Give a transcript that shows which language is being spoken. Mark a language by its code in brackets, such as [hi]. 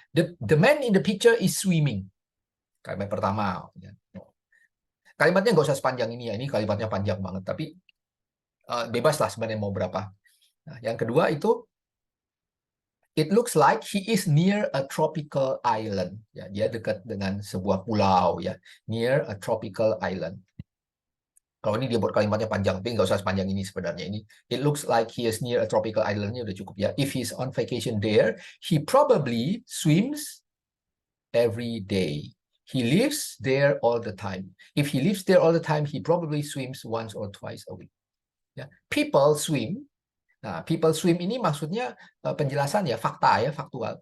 [en] The man in the picture is swimming. [id] Kalimat pertama. Kalimatnya nggak usah sepanjang ini ya. Ini kalimatnya panjang banget. Tapi bebas lah sebenarnya mau berapa. Nah, yang kedua itu [en] it looks like he is near a tropical island. [id] Ya, dia dekat dengan sebuah pulau ya. [en] Near a tropical island. [id] Kalau ini dia buat kalimatnya panjang, tapi nggak usah sepanjang ini sebenarnya. [en] Ini it looks like he is near a tropical island-nya [id] udah cukup ya. [en] If he's on vacation there, he probably swims every day. He lives there all the time. If he lives there all the time, he probably swims once or twice a week. [id] Ya, [en] people swim. [id] Nah, people swim ini maksudnya penjelasan ya, fakta ya, faktual.